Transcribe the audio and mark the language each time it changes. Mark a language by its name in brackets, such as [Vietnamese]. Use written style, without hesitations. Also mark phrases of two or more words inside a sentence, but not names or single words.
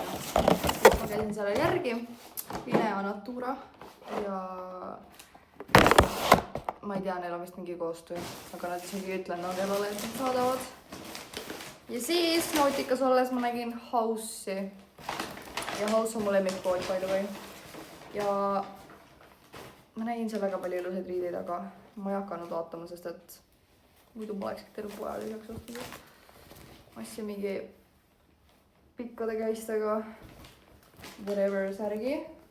[Estonian] Ma käisin selle järgi, Linea Natura ja ma ei tea, neil on vist mingi koostöö, aga nad isegi ütlen Angelale, et nad saadavad. Ja siis Nauticas olles ma nägin House'i ja House on mu lemmikpood, [English] by the way. [Estonian] Ja ma nägin seal väga palju ilusaid riideid, aga ma ei hakanud vaatama, sest et muidu ma oleks terve poja lisaks ostnud. Ma ostsin mingi pikkade käistega whatever särgi.